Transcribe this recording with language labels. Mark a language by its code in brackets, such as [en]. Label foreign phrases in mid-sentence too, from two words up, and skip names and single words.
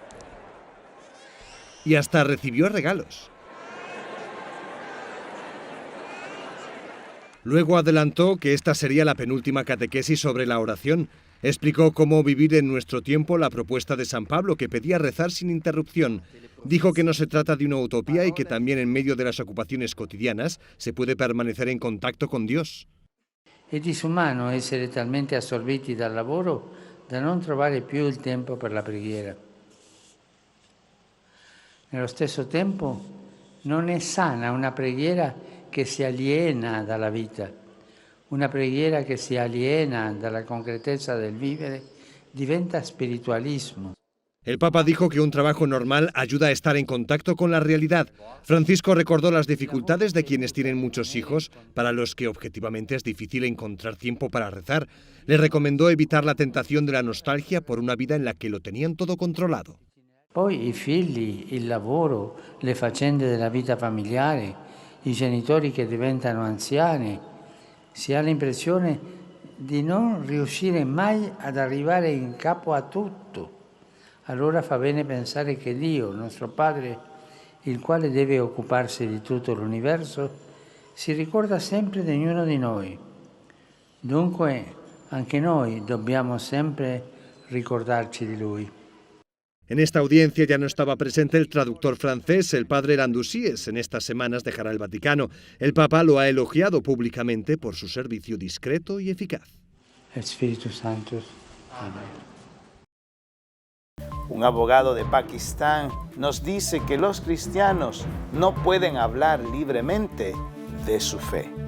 [es] Y hasta recibió regalos. Luego adelantó que esta sería la penúltima catequesis sobre la oración. Explicó cómo vivir en nuestro tiempo la propuesta de San Pablo, que pedía rezar sin interrupción. Dijo que no se trata de una utopía y que también en medio de las ocupaciones cotidianas se puede permanecer en contacto con Dios. [it] È disumano essere talmente assorbiti dal lavoro da non trovare più il tempo per la preghiera. Nello stesso tempo non è sana una preghiera che si aliena dalla vita. Una preghiera che si aliena dalla concretezza del vivere diventa spiritualismo. [es] El Papa dijo que un trabajo normal ayuda a estar en contacto con la realidad. Francisco recordó las dificultades de quienes tienen muchos hijos, para los que objetivamente es difícil encontrar tiempo para rezar. Les recomendó evitar la tentación de la nostalgia por una vida en la que lo tenían todo controlado. [it] Poi i figli, il lavoro, le faccende della vita familiare, i genitori che diventano anziani. Si ha l'impressione di non riuscire mai ad arrivare in capo a tutto. Allora fa bene pensare che Dio, nostro Padre, il quale deve occuparsi di tutto l'universo, si ricorda sempre di ognuno di noi. Dunque, anche noi dobbiamo sempre ricordarci di Lui. [es] En esta audiencia ya no estaba presente el traductor francés, el padre Landousies. En estas semanas dejará el Vaticano. El Papa lo ha elogiado públicamente por su servicio discreto y eficaz. Espíritu Santo. Amén. Un abogado de Pakistán nos dice que los cristianos no pueden hablar libremente de su fe.